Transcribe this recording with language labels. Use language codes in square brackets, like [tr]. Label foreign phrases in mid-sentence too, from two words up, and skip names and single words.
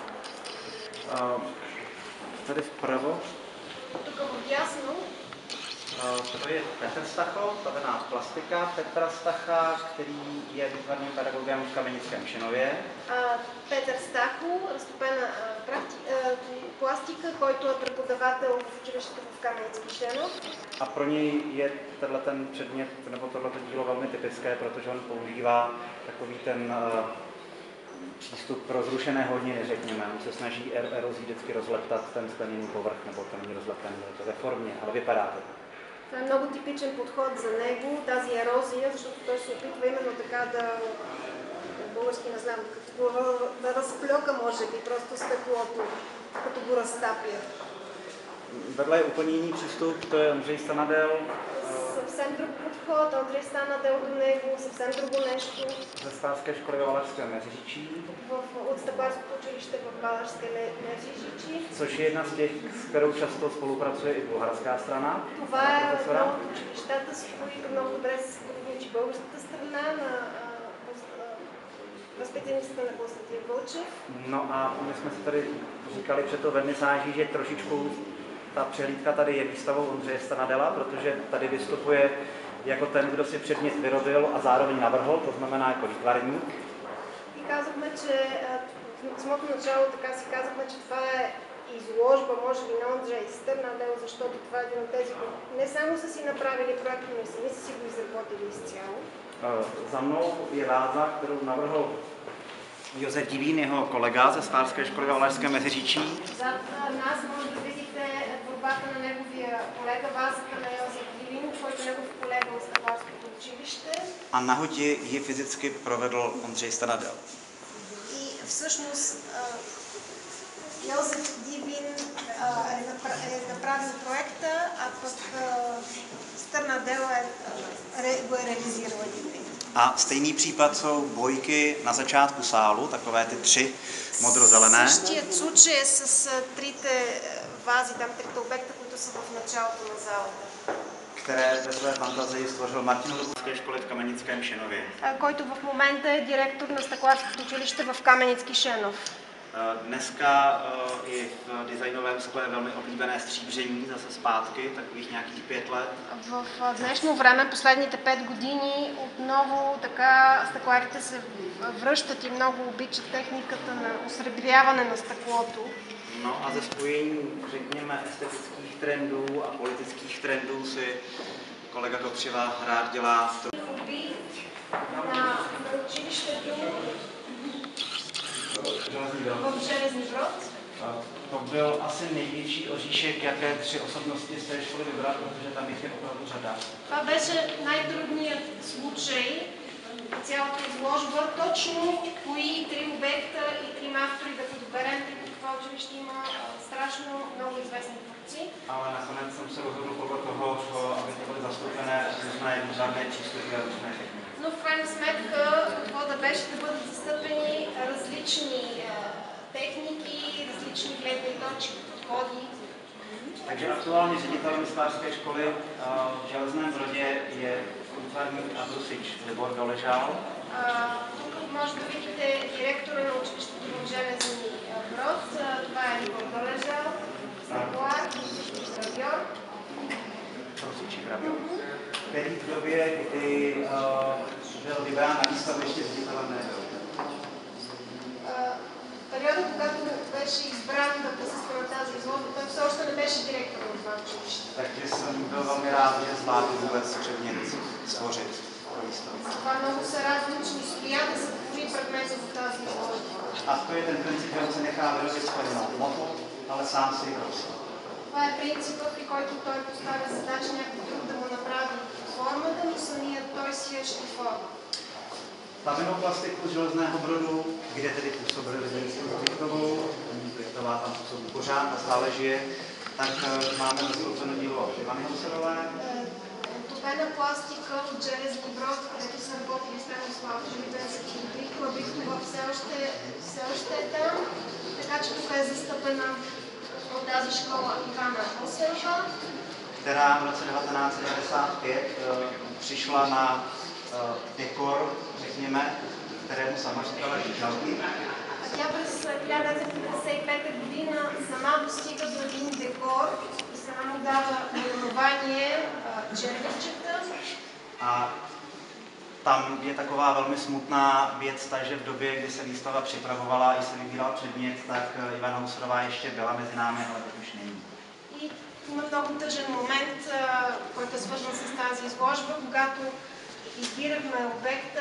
[cs] Tady vpravo. [bg] Тук вдясно [cs] To je Petr Stachov, tavená plastika Petra Stacha, který je výtvarným pedagogem v Kamenickém Шинове. [bg] Петър Стахов, разтопена пластика, който е преподавател в училището в Каменецки Шинов. [cs] A pro něj je tenhle ten předmět nebo tohleto dílo velmi typické, protože on používá takový ten přístup pro zrušené hodiny, řekněme. On se snaží erozí vždycky rozleptat ten skleněný povrch, nebo ten není rozleptaný, je to ve formě, ale vypadá to. [bg] Това е много типичен подход за него, тази ерозия, защото той се опитва именно така да, български не знам, да разплюка, може би, просто стъклото, като го разтапя. [cs] Vedle je úplně jiný přístup, to je Ondřej Stanadel. [bg] Съвсем друг подход, Андрей Станадел до него, съвсем друго нещо. [cs] Ze Státské školy ve Valašském Meziříčí. [bg] От Стъкларското училище в Valašské Meziříčí. [cs] Což je jedna z těch, s kterou často spolupracuje i bulharská strana. [bg] Това е едно от училищата, с които много добре се сътрудничи българската страна на възпитаницата на Константин Вълчев. [cs] No a my jsme si tady říkali před to vernisáží, že trošičku ta přehlídka tady je výstavou Ondřeje Stanadela, protože tady vystupuje jako ten, kdo si předmět vyrobil a zároveň navrhl, to znamená jako výtvarník. [bg] И казахме, че в самото начало така си казахме, че това е изложба, може би, на Ондрей Станадел, защото това е един от тези, които не само са си направили проект, но и сами са си го изработили изцяло. [cs] Za mnou je váza, kterou navrhl Josef Divín, jeho kolega ze Státské školy ve Valašském Meziříčí. [bg] Зад нас може да видите борбата на неговия колега, вазата на Йозеф Дивин, който е негов колега от Стъкларското училище. [cs] A na hodě ji fyzicky provedl Ondřej Stanadel. [bg] И всъщност Йозеф Дивин е направил проекта, а пък Станадел го е реализирал един вид. [cs] A stejný případ jsou bojky na začátku sálu, takové ty tři modrozelené. [bg] Същият случай е с трите вази, там трите обекта, които са в началото на залата. [cs] Které ve své fantazii stvořil Martin Lubucké školy v Kamenickém Шинове. [bg] Който в момента е директор на Стъкларското училище в Каменецки Шинов. [cs] Dneska i v designovém skle je velmi oblíbené stříbření, zase zpátky, takových nějakých 5 let. [bg] В днешно време, последните 5 години, отново така стъкларите се връщат и много обичат техниката на осребряване на стъклото. [cs] No a ze spojení, řekněme, estetických trendů a politických trendů si kolega Kopřiva rád dělá. [bg] На училището в Железný Brod. [cs] To byl asi největší oříšek, jaké 3 osobnosti z té školy vybrat, protože tam jich je opravdu řada. [bg] Това беше най-трудният случай на цялата изложба. Точно кои 3 обекта и 3 автори да подберем, тъй като това училище има страшно много известни творци. [cs] Ale nakonec jsem se rozhodl podle toho, aby to byly zastoupené různé významné přístupy a různé techniky. [bg] Но в крайна сметка подхода беше да бъдат застъпени различни техники, различни гледни точки, подходи. [cs] Takže aktuálně ředitelem sklářské školy v Železném Brodě je výtvarník a brusič Libor Doležal. [bg] Тук може да видите директора на училището в Железни Брод. Това е Libor Doležal, стъклар, гравьор. [cs] Brusič i gravýr. Který v době, kdy byl vybrán na výstavu, ještě ředitelem nebyl. [bg] Периода, когато беше избран да присъства на тази изложба, той все още не беше директор на това училище. [cs] Takže jsem byl velmi rád, že zvládl vůbec předmět stvořit pro výstavu. [bg] Това много се радвам, че успя да сътвори предмета за тази изложба. [cs] A to je ten princip, že on se nechá vyrobit skleněnou hmotu, ale sám si ji prosí. [bg] Това е принципът, при който той поставя задача някой друг да му направи формата, но самият той си е форма. [cs] Tavenou plastiku z Železného Brodu, kde tedy působili lidi s Plichtovou, Plichtová tam působí pořád a stále žije, tak máme zastoupeno dílo Ivany Hauserové. [bg] Топена пластика от Железни Брод, където са работили Станислав Железенски и Плихтова. Плихтова все още е там, така че тук е застъпена от тази школа Ивана Хауserова, [cs] Která v roce 1995 přišla na dekor, řekněme, kterému sama říkala žalky. [bg] А тя през 1955 година сама достига до един декор и сама му дава наименование червичета. [cs] A tam je taková velmi smutná věc, takže v době, kdy se výstava připravovala i se vybíral předmět, tak Ivana Husová ještě byla mezi námi, ale teď už není. [bg] И има много тъжен момент, който е свързан с тази изложба, когато избирахме обекта.